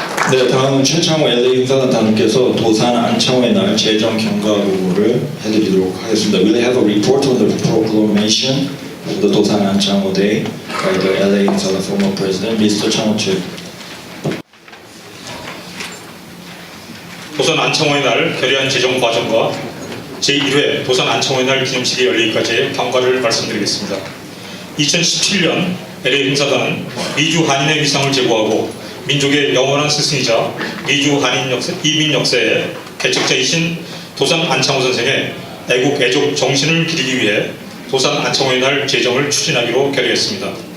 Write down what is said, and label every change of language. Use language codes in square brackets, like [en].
[ko] 네, 다음은 최창호 LA 행사단장님께서 도산 안창호의 날 재정 경과보고를 해드리도록 하겠습니다. [en] We'll have a report on the proclamation of the 도산 안창호 Day by the LA 행사단 former president, Mr. 창호 Chip. [ko] 도산 안창호의 날 결의안 재정 과정과 제1회 도산 안창호의 날 기념식이 열리기까지의 경과를 말씀드리겠습니다. 2017년 LA 행사단은 미주 한인의 위상을 제고하고 민족의 영원한 스승이자 미주 한인 이민 역사의 개척자이신 도산 안창호 선생의 애국 애족 정신을 기리기 위해 도산 안창호의 날 제정을 추진하기로 결의했습니다.